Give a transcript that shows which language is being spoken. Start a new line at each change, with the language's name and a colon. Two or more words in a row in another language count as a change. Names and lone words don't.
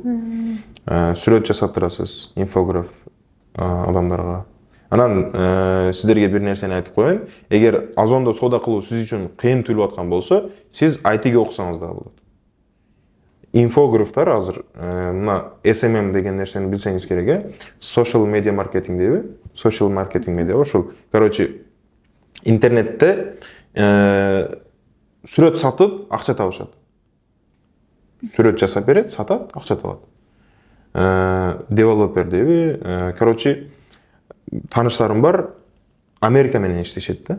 Kyrgyz: Сүрөт жасап турасыз, инфограф адамдарга. Анан сиздерге бир нерсени айтып коеюн. Эгер Озондо соода кылуу сиз үчүн кыйын туюлуп аткан болсо, сиз IT-ге окусаңыз да болот. Инфографтар азыр мына SMM деген нерсени билсеңиз керек,
English: social media marketing дейби? Social marketing
Kyrgyz: медиа ошол. Короче, интернетте сүрөт сатып акча табышат. Сүрөт жасап берет, сатат, акча табат. Девелопер дейби? Короче, таныштарым бар, Америка менен иштешет да.